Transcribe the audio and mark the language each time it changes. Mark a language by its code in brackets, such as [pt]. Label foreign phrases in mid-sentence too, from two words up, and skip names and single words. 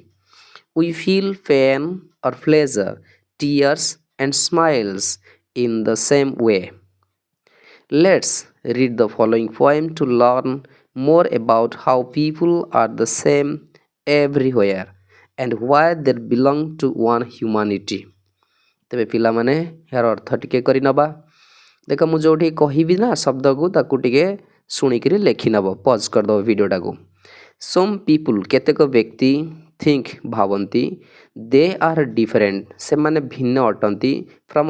[en] We feel pain or pleasure, tears and smiles in the same way. Let's read the following poem to learn more about how people are the same everywhere and why they belong to one humanity. [or] ତେବେ ପିଲାମାନେ ଏହାର ଅର୍ଥ ଟିକେ କରି ନେବା ଦେଖ ମୁଁ ଯେଉଁଠି କହିବି ନା ଶବ୍ଦକୁ ତାକୁ ଟିକେ ଶୁଣିକିରି ଲେଖିନେବ ପଜ୍ କରିଦେବ ଭିଡ଼ିଓଟାକୁ [en] some people [or] କେତେକ ବ୍ୟକ୍ତି ଥିଙ୍କ ଭାବନ୍ତି [en] they are different [or] ସେମାନେ ଭିନ୍ନ ଅଟନ୍ତି ଫ୍ରମ୍